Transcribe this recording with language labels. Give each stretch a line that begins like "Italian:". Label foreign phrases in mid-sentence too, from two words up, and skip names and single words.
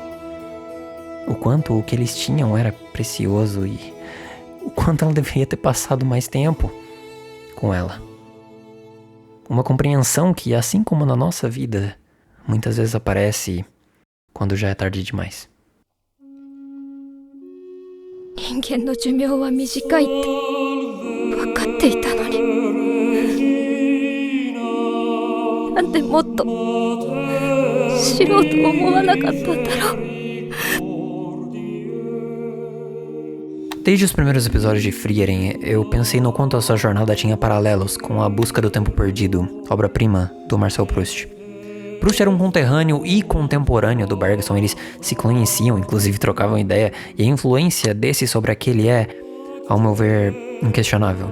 Portuguese: O quanto o que eles tinham era precioso e o quanto ela deveria ter passado mais tempo com ela. Uma compreensão que, assim como na nossa vida, muitas vezes aparece quando já é tarde demais.
Japanese: 人間の寿命は短いって分かっていたのに、なんでもっと知ろうと思わなかったんだろう。
Portuguese: Desde os primeiros episódios de Frieren, eu pensei no quanto a sua jornada tinha paralelos com A Busca do Tempo Perdido, obra-prima do Marcel Proust. Proust era um conterrâneo e contemporâneo do Bergson, eles se conheciam, inclusive trocavam ideia, e a influência desse sobre aquele é, ao meu ver, inquestionável.